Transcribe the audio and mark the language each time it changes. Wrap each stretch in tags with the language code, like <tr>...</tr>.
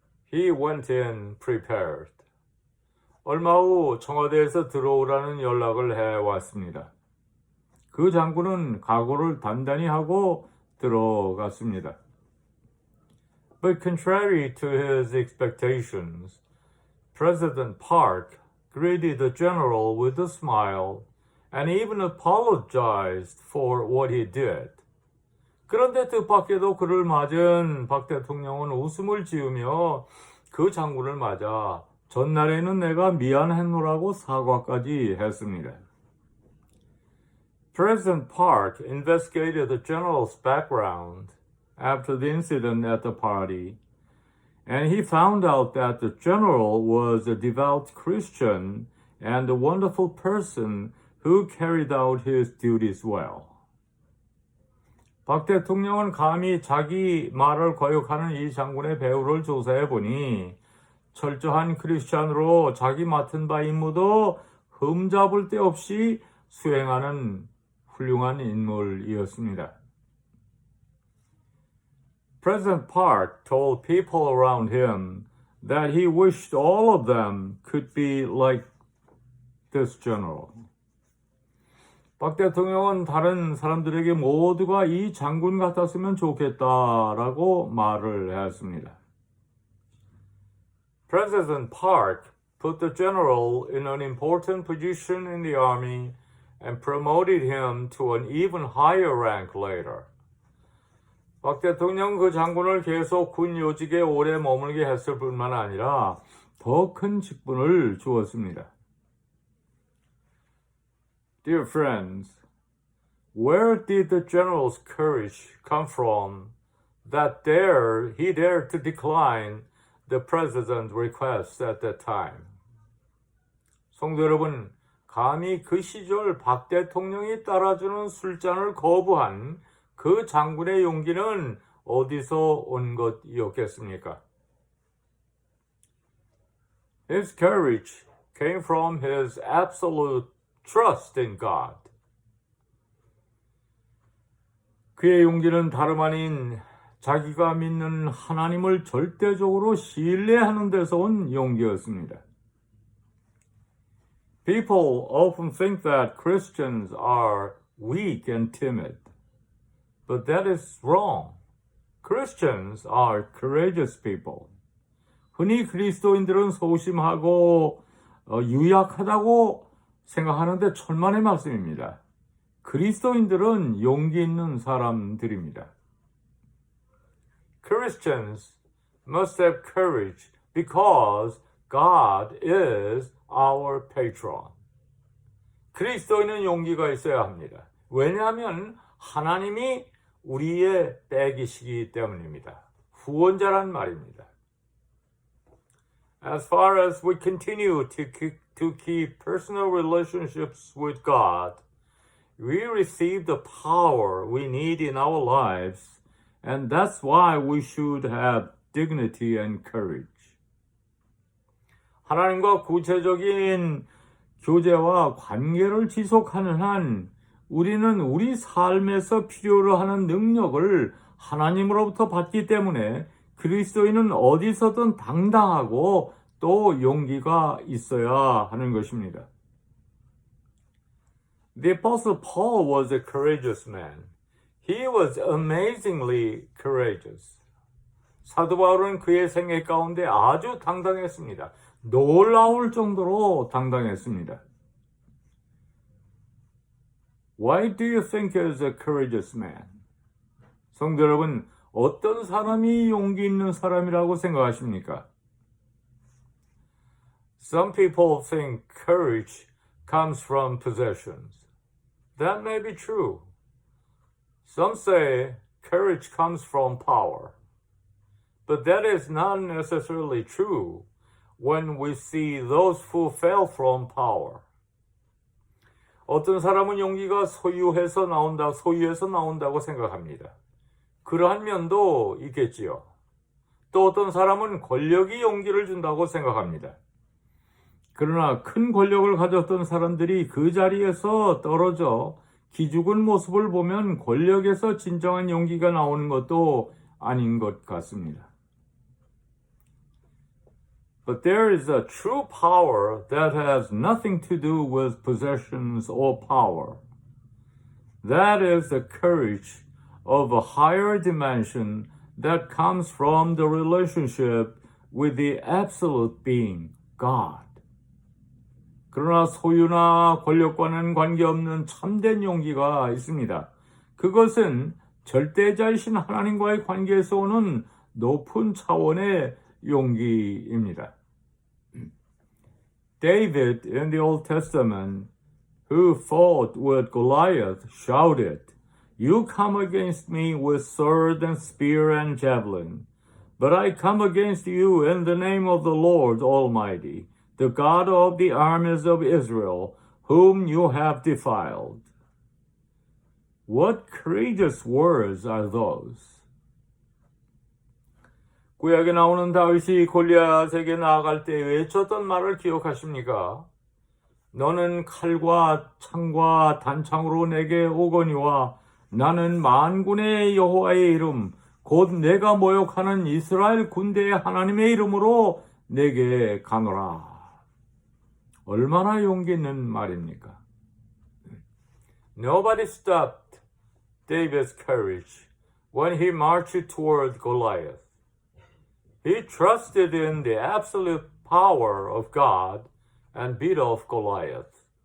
<en>He went in prepared.</en> <ko>얼마 후 청와대에서 들어오라는 연락을 해왔습니다. 그 장군은 각오를 단단히 하고 들어갔습니다.</ko> <en>But contrary to his expectations, President Park greeted the general with a smile and even apologized for what he did.</en> <ko>그런데 뜻밖에도 그를 맞은 박 대통령은 웃음을 지으며 그 장군을 맞아 전날에는 내가 미안했노라고 사과까지 했습니다.</ko> <en>President Park investigated the general's background after the incident at the party, and he found out that the general was a devout Christian and a wonderful person who carried out his duties well.</en> <ko>박 대통령은 감히 자기 말을 거역하는 이 장군의 배우를 조사해 보니 철저한 크리스찬으로 자기 맡은 바 임무도 흠잡을 데 없이 수행하는 훌륭한 인물이었습니다.</ko> <en>President Park told people around him that he wished all of them could be like this general.</en> <ko>박 대통령은 다른 사람들에게 모두가 이 장군 같았으면 좋겠다라고 말을 했습니다.</ko> <en>President Park put the general in an important position in the army and promoted him to an even higher rank later.</en> <ko>박 대통령 그 장군을 계속 군 요직에 오래 머물게 했을 뿐만 아니라 더 큰 직분을 주었습니다.</ko> <en>Dear friends, where did the general's courage come from that he dared to decline the president's request at that time?</en> <ko>성도 여러분, 감히 그 시절 박 대통령이 따라주는 술잔을 거부한 그 장군의 용기는 어디서 온 것이었겠습니까?</ko> <en>His courage came from his absolute trust in God.</en> <ko>그의 용기는 다름 아닌 자기가 믿는 하나님을 절대적으로 신뢰하는 데서 온 용기였습니다.</ko> <en>People often think that Christians are weak and timid, but that is wrong. Christians are courageous people.</en> <ko>흔히 그리스도인들은 소심하고 유약하다고 생각하는데 천만의 말씀입니다. 그리스도인들은 용기 있는 사람들입니다.</ko> <en>Christians must have courage because God is our patron.</en> <ko>그리스도인은 용기가 있어야 합니다. 왜냐하면 하나님이 우리의 백이시기 때문입니다. 후원자란 말입니다.</ko> <en>As far as we continue to keep personal relationships with God, we receive the power we need in our lives, and that's why we should have dignity and courage.</en> <ko>하나님과 구체적인 교제와 관계를 지속하는 한 우리는 우리 삶에서 필요로 하는 능력을 하나님으로부터 받기 때문에 그리스도인은 어디서든 당당하고 또 용기가 있어야 하는 것입니다.</ko> <en>The Apostle Paul was a courageous man. He was amazingly courageous.</en> <ko>사도 바울은 그의 생애 가운데 아주 당당했습니다. 놀라울 정도로 당당했습니다.</ko> <en>Why do you think he is a courageous man?</en> <ko>성도 여러분, 어떤 사람이 용기 있는 사람이라고 생각하십니까?</ko> <en>Some people think courage comes from possessions. That may be true. Some say courage comes from power. But that is not necessarily true when we see those who fell from power.</en> <ko>어떤 사람은 용기가 소유에서 나온다고 생각합니다. 그러한 면도 있겠지요. 또 어떤 사람은 권력이 용기를 준다고 생각합니다. 그러나 큰 권력을 가졌던 사람들이 그 자리에서 떨어져 기죽은 모습을 보면 권력에서 진정한 용기가 나오는 것도 아닌 것 같습니다.</ko> <en>But there is a true power that has nothing to do with possessions or power. That is the courage of a higher dimension that comes from the relationship with the absolute being, God.</en> <ko>그러나 소유나 권력과는 관계없는 참된 용기가 있습니다. 그것은 절대자이신 하나님과의 관계에서 오는 높은 차원의 용기입니다.</ko> <en>David in the Old Testament, who fought with Goliath, shouted, "You come against me with sword and spear and javelin, but I come against you in the name of the Lord Almighty, the God of the armies of Israel, whom you have defiled." What courageous words are those?</en> <ko>구약에 나오는 다윗이 골리앗에게 나아갈 때 외쳤던 말을 기억하십니까? 너는 칼과 창과 단창으로 내게 오거니와 나는 만군의 여호와의 이름 곧 내가 모욕하는 이스라엘 군대의 하나님의 이름으로 내게 가노라. 얼마나 용기 있는 말입니까?</ko> <en>Nobody stopped David's courage when he marched toward Goliath. He trusted in the absolute power of God and beat off Goliath.</en>